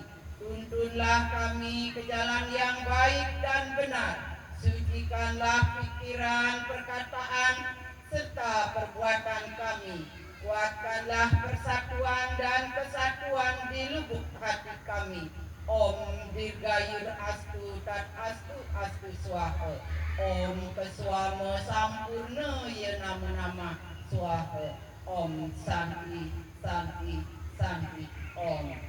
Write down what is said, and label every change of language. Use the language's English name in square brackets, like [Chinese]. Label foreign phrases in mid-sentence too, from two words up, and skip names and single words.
[Indonesian] Tuntunlah kami ke jalan yang baik dan benar. Sucikanlah pikiran, perkataan, serta perbuatan kami. Kuatkanlah persatuan dan kesatuan di lubuk hati kami. [Sanskrit] ओं दीर्घायुर् अस्तु तद् अस्तु अस्तु स्वाहा. ओं क्षमा सम्पूर्णाय नमो नमः स्वाहा. ओं शान्तिः शान्तिः शान्तिः ओं.